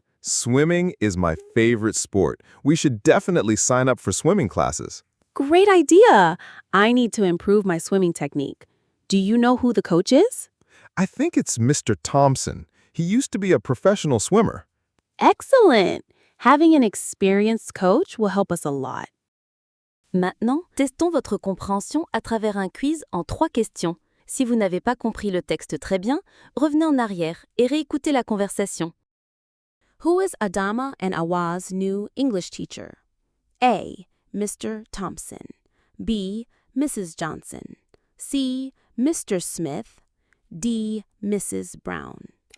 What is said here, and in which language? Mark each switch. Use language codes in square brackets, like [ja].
[en] Swimming is my favorite sport. We should definitely sign up for swimming classes. Great idea. I need to improve my swimming technique. Do you know who the coach is? I think it's Mr. Thompson. He used to be a professional swimmer. Excellent. Having an experienced coach will help us a lot. [fr] Maintenant, testons votre compréhension à travers un quiz en 3 questions. Si vous n'avez pas compris le texte très bien, revenez en arrière et réécoutez la conversation. [en] Who is Adama and Awa's new English teacher? A. Mr. Thompson. B. Mrs. Johnson. C. Mr. Smith. D. Mrs. Brown.